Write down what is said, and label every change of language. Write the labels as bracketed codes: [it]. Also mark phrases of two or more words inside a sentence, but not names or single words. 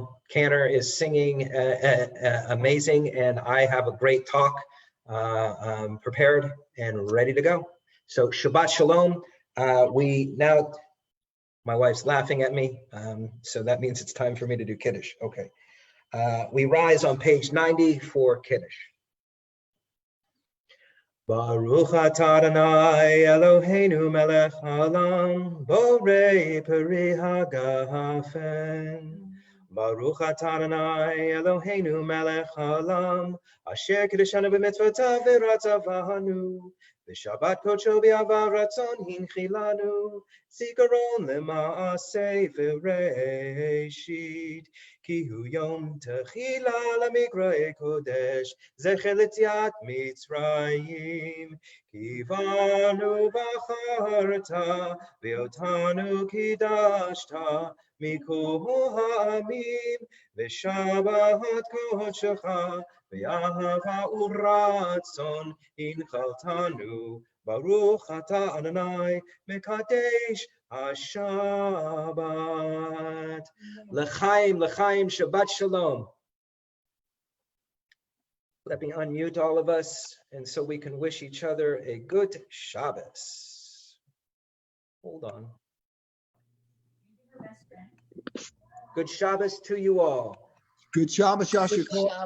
[en] Cantor is singing amazing, and I have a great talk prepared and ready to go. [he] So שבת שלום. [en] My wife's laughing at me, so that means it's time for me to do Kiddush. Okay. We rise on page 90 for Kiddush. [he] ברוך אתה אדוני אלוהינו מלך העולם בורא פרי הגפן. ברוך אתה אדוני אלוהינו מלך העולם אשר קדשנו במצוותיו ורצה בנו ושבת קדשו באהבת רצון הנחילנו זכרון למעשה בראשית כי הוא יום תחילה למקראי קודש זכר ליציאת מצרים כי בנו בחרת ואותנו קידשת מכל העמים ושבת קדשך ואהבה ורצון הנחלתנו ברוך אתה אדוני מקדש השבת. לחיים, שבת שלום. [en] Let me unmute all of us, and so we can wish each other a good Shabbos. Hold on. Good Shabbos to you all. Good Shabbos, [he] ישר קול.